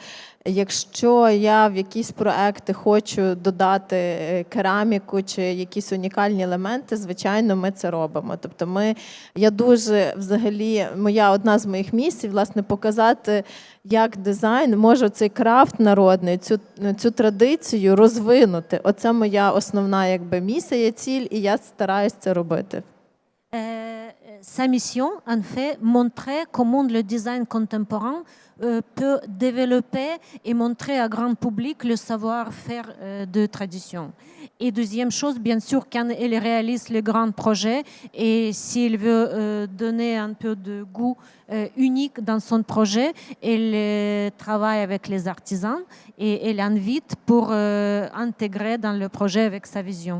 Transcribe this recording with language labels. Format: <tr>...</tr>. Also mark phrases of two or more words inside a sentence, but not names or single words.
<uk>Якщо я в якісь проекти хочу додати кераміку чи якісь унікальні елементи, звичайно, ми це робимо. Тобто я дуже, взагалі, одна з моїх місій, власне, показати, як дизайн може цей крафт народний, цю традицію розвинути. Оце моя основна місія, ціль, і я стараюсь це робити.</uk> <fr>Sa mission, en fait, montrer comment le design contemporain peut développer et montrer à grand public le savoir-faire de tradition. Et deuxième chose, bien sûr, quand elle réalise les grands projets et s'il veut donner un peu de goût unique dans son projet, elle travaille avec les artisans et elle invite pour intégrer dans le projet avec sa vision.</fr>